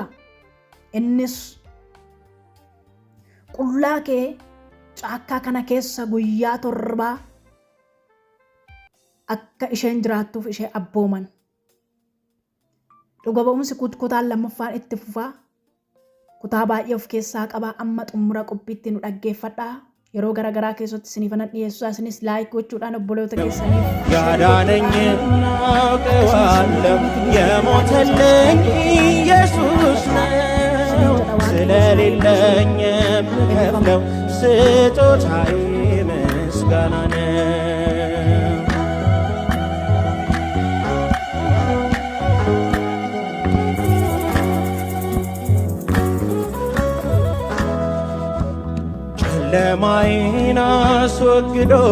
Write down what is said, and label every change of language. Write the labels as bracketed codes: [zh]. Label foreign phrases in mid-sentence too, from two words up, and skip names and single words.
[om] Innis qullaa kee caakkaa kana keessa guyyaa 7 akka isheen jiraattuuf ishee abbooman. Dhuga ba'umsi kutaan lammaffaan itti fufaa. Kutaa baay'ee of keessaa qaba. Amma xumura qophiitti nu dhaggeeffadhaa. Yeroo garagaraa keessatti isiniif dhiyeessu isinis laayik gochuudhaan obboloota keessaniif [am] ያዳነኝን አውቀዋለሁ የሞተልኝ ኢየሱስ ነው ስለሌለኝ የምከፍለው ስጦታዬ ምስጋና ነው ጨለማዬን አስወግዶ